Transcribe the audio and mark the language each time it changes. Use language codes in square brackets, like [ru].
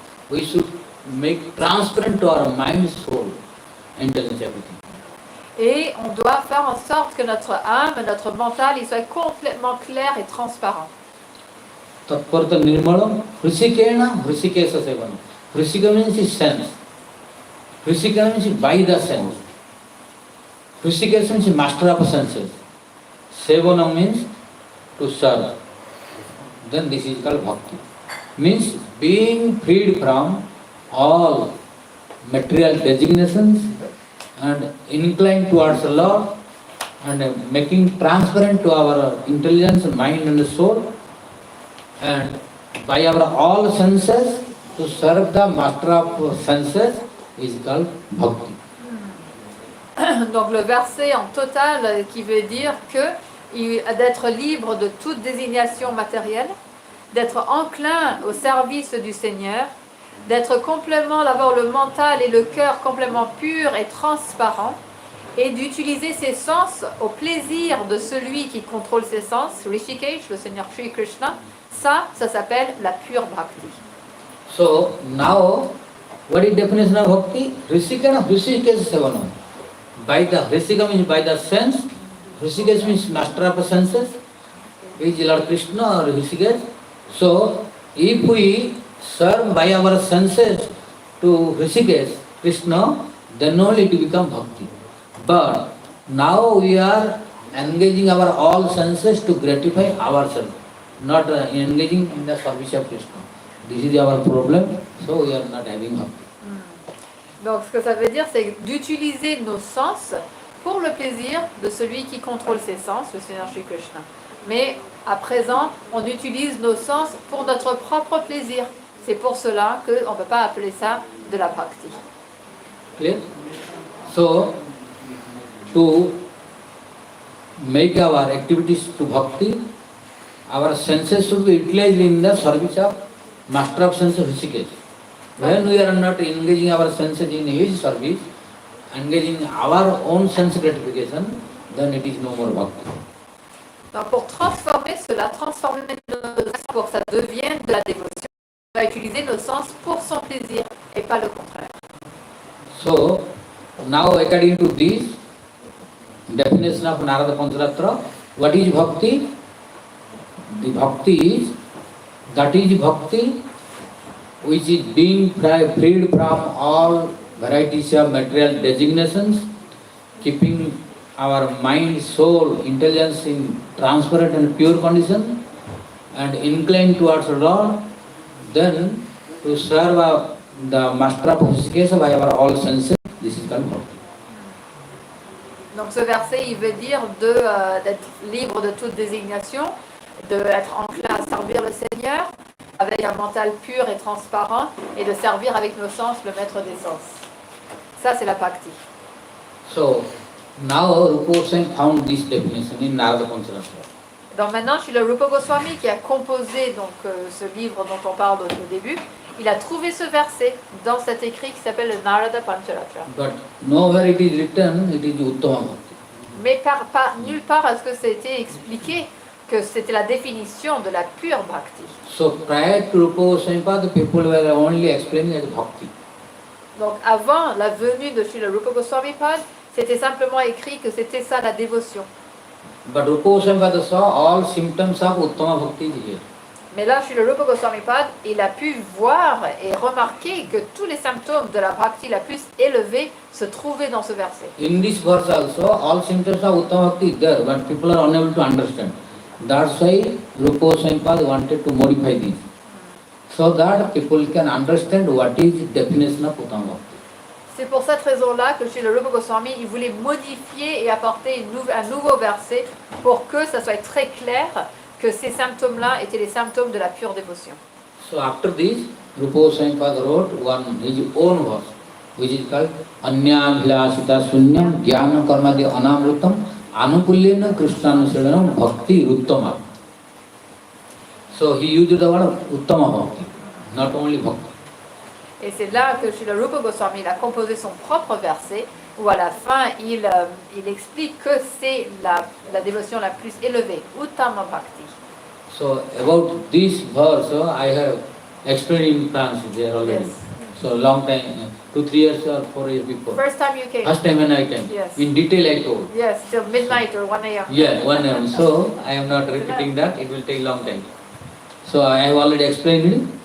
[en] We should make transparent to our mind, soul, intelligence, everything. [fr] Et on doit faire en sorte que notre âme, notre mental, il soit complètement clair et transparent. [sa] Tatparta nirmalam, hrisikena, hrisikesa sevana. [en] Hrisika means is sense. Hrisika means by the sense. Hrisikesa means master of senses. Sevana means to serve. Then this is called bhakti. Means being freed from all material designations and inclined towards the Lord and making transparent to our intelligence, mind and soul, and by our all senses to serve the master of senses is called bhakti. [fr] Donc le verset en total qui veut dire que d'être libre de toute désignation matérielle, d'être enclin au service du Seigneur, d'être complètement, d'avoir le mental et le cœur complètement pur et transparent, et d'utiliser ses sens au plaisir de celui qui contrôle ses sens, Rishikesh, le Seigneur Sri Krishna, ça s'appelle la pure bhakti. [en] So now, what is definition of bhakti? [sa] Rishikana, Rishikesh Sevana. [en] By the Rishika means by the sense, Rishikesh means master of senses, is Lord Krishna or Rishikesh. So if we serve by our senses to Rishikesh, Krishna, then only it will become bhakti. But now we are engaging our all senses to gratify ourselves, not engaging in the service of Krishna. This is our problem, so we are not having bhakti. [fr] Donc ce que ça veut dire, c'est d'utiliser nos sens pour le plaisir de celui qui contrôle ses sens, le Seigneur Shri Krishna. Mais à présent, on utilise nos sens pour notre propre plaisir. C'est pour cela qu'on ne peut pas appeler ça de la bhakti. [en] Clear? So, to make our activities to bhakti, our senses should be utilized in the service of master of senses Rishikesh. When we are not engaging our senses in his service, engaging our own sense gratification, then it is no more bhakti. [fr] Donc pour transformer cela, transformer nos sens pour que ça devienne de la dévotion, on va utiliser nos sens pour son plaisir et pas le contraire. [en] So, now according to this definition of Narada Pancharatra, what is bhakti? The bhakti is, that is bhakti which is being freed from all varieties of material designations, keeping our mind, soul, intelligence in transparent and pure condition and inclined towards Lord, then to serve the master of Hriskesha by our all senses, this is called bhakti. [fr] Donc ce verset, il veut dire d'être libre de toute désignation, d'être enclin à servir le Seigneur avec un mental pur et transparent et de servir avec nos sens le maître des sens. Ça, c'est la bhakti. [en] So, now Rupa Goswami found this definition in Narada Pancharatra. [fr] Donc maintenant, je suis le Rupa Goswami qui a composé donc, ce livre dont on parle au début. Il a trouvé ce verset dans cet écrit qui s'appelle le Narada Pancharatra. [en] But nowhere it is written, it is Uttama Bhakti. [fr] Mais nulle part est-ce que c'était expliqué que c'était la définition de la pure bhakti. [en] So prior to Rupa Goswami, the people were only explaining as bhakti. [fr] Donc avant la venue de Srila Rupa Goswami Pad, c'était simplement écrit que c'était ça la dévotion. [en] But Rupa Goswami saw all symptoms of Uttama Bhakti is here. [fr] Mais là, Srila Rupa Goswami Pad, il a pu voir et remarquer que tous les symptômes de la bhakti la plus élevée se trouvaient dans ce verset. [en] In this verse also, all symptoms of Uttama Bhakti is there, but people are unable to understand. That's why Rupa Goswami wanted to modify this, so that people can understand what is the definition of Uttama Bhakti. [fr] C'est pour cette raison-là que Srila Rupa Goswami, il voulait modifier et apporter un nouveau verset pour que ça soit très clair que ces symptômes-là étaient les symptômes de la pure dévotion. [en] So after this, Rupa Goswami wrote his own verse, which is called [sa] Anya Vilasita Sunyam Jnana Karmadi Anamrutam Anukulyena Krishnanusadanam Bhakti Uttama. [en] So he used the word Uttama Bhakti, not only Bhakti. [fr] Et c'est là que Srila Rupa Goswami a composé son propre verset, où à la fin, il explique que c'est la dévotion la plus élevée, Uttama Bhakti. [en] So about this verse, I have explained in France there already. Yes. So long time, 2-3 years or 4 years before. First time you came? First time when I came. Yes. In detail I told. Yes, till midnight or 1 a.m. Yeah, 1 a.m. So I am not repeating that, it will take long time. So I have already explained it.